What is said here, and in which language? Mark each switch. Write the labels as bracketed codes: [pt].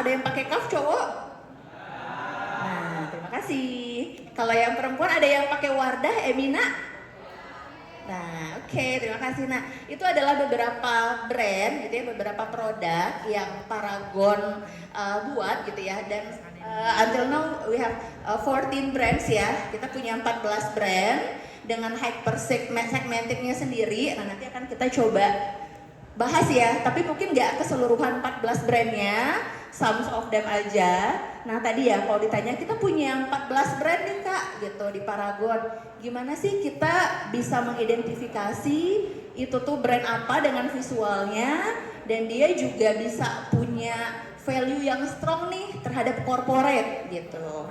[id] Ada yang pakai Calf cowok? Nah, terima kasih. Kalau yang perempuan ada yang pakai Wardah, Emina? Nah, oke, terima kasih. Nah, itu adalah beberapa brand gitu ya, beberapa produk yang Paragon buat gitu ya. Dan [en] until now we have 14 brands ya. [id] Kita punya 14 brand dengan hyper segmentednya sendiri. Nah, nanti akan kita coba bahas ya, tapi mungkin nggak keseluruhan 14 brandnya, [en] some of them [id] aja. Nah tadi ya kalau ditanya kita punya 14 brand nih Kak gitu di Paragon, gimana sih kita bisa mengidentifikasi itu tuh brand apa dengan visualnya, dan dia juga bisa punya value yang strong nih terhadap corporate gitu.